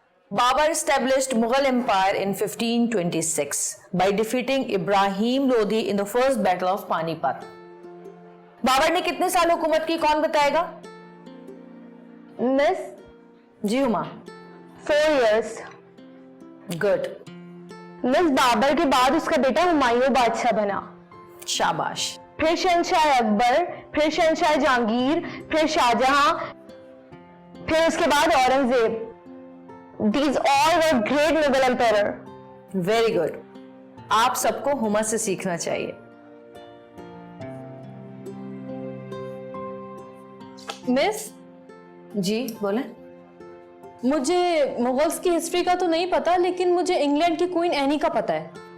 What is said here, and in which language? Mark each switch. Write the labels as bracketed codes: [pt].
[en] Babur established Mughal Empire in 1526 by defeating Ibrahim Lodi in the first battle of Panipat. [hi] Babar ने कितने साल हुकूमत की, कौन बताएगा? मिस, जी Huma. [en] 4 years। Good, [hi] miss, Babar के बाद उसका बेटा हुमायूं बादशाह बना, शाबाश। फिर शहंशाह अकबर, फिर शहंशाह जहांगीर, फिर शाहजहां, फिर उसके बाद Aurangzeb. [en] These all were great Mughal emperor. Very good. [hi] आप सबको हुमा से सीखना चाहिए। मिस, जी बोले। मुझे मुगल्स की हिस्ट्री का तो नहीं पता, लेकिन मुझे इंग्लैंड की क्वीन एनी का पता है।